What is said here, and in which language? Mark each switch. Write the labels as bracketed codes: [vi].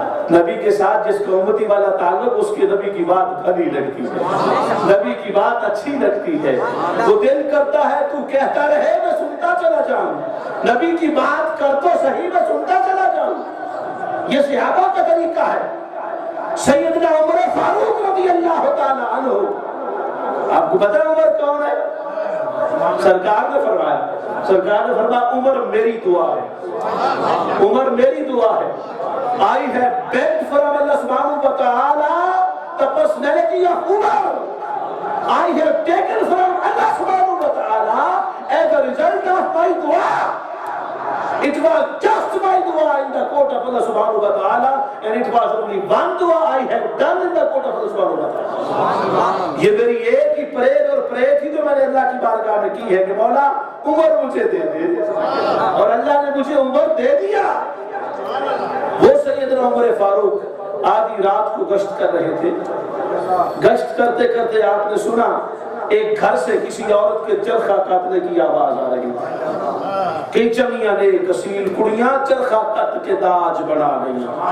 [ur] نبی کے ساتھ جس کا امتی والا تعلق اس کے نبی کی بات بھلی لگتی ہے، نبی کی بات اچھی لگتی ہے، وہ دل کرتا ہے تو کہتا رہے میں سنتا چلا جاؤں، نبی کی بات کر تو صحیح میں سنتا چلا جاؤں۔ یہ صحابہ کا طریقہ ہے۔ سیدنا عمر فاروق رضی اللہ تعالی عنہ، آپ کو پتہ عمر کون ہے؟ سرکار نے فرمایا عمر میری دعا ہے، عمر میری دعا ہے۔ [en] I have begged from Allah subhanahu wa ta'ala the personality of Umar. I have taken from Allah subhanahu wa ta'ala as a result of my dua. It was just my dua in the court of Allah subhanahu wa ta'ala, and it was only one dua I have done in the court of Allah subhanahu wa ta'ala. [ur] یہ میری ایک ہی پرید اور پرید تھی جو میں نے اللہ کی بارگاہ میں کی ہے کہ مولا عمر مجھے دے دے، اور اللہ نے مجھے عمر دے دیا۔ وہ سیدنا عمر فاروق آدھی رات کو گشت کر رہے تھے، گشت کرتے کرتے آپ نے سنا ایک گھر سے کسی عورت کے چرخہ کاٹنے کی آواز آ رہی تھی کہ [pa] چمیاں نے کسیل کڑیاں چرخہ کٹ کے داج بنا گئی۔